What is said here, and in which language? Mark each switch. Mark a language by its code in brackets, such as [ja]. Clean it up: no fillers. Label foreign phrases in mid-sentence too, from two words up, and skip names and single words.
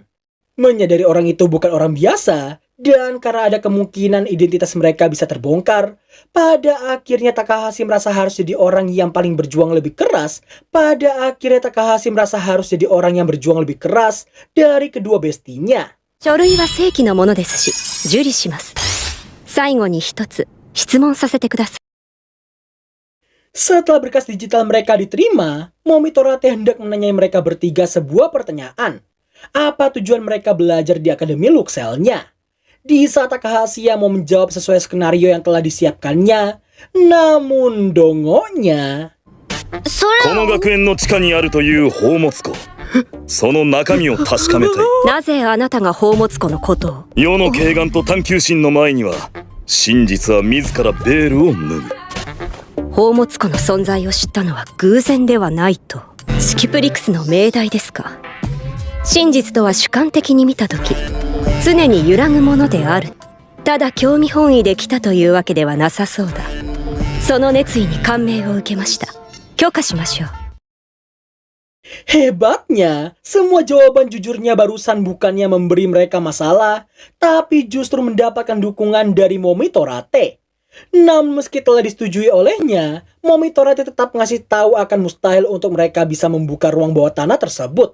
[id] Menyadari orang itu bukan orang biasa, dan karena ada kemungkinan identitas mereka bisa terbongkar, pada akhirnya Takahashi merasa harus jadi orang yang paling berjuang lebih keras. Pada akhirnya Takahashi merasa harus jadi orang yang berjuang lebih keras dari kedua bestinya. [ja] 書類は正規のものですし、受理します。最後に一つ、質問させてください。 [id] Setelah berkas digital mereka diterima, Momi Torate hendak menanyai mereka bertiga sebuah pertanyaan. Apa tujuan mereka belajar di Akademi Luxelnya? Di saat Takahashi yang mau menjawab sesuai skenario yang telah disiapkannya, namun dongonya... [ja] この学園の地下にあるという宝物庫。その中身を確かめたい。なぜあなたが宝物庫のことを？世の慧眼と探求心の前には、真実は自らベールを脱ぐ。宝物庫の存在を知ったのは偶然ではないと。スキプリクスの命題ですか。真実とは主観的に見たとき、常に揺らぐものである。ただ興味本位で来たというわけではなさそうだ。その熱意に感銘を受けました。許可しましょう。 [id] Hebatnya, semua jawaban jujurnya barusan bukannya memberi mereka masalah, tapi justru mendapatkan dukungan dari Momi Torate. Namun meski telah disetujui olehnya, Momi Torate tetap ngasih tahu akan mustahil untuk mereka bisa membuka ruang bawah tanah tersebut.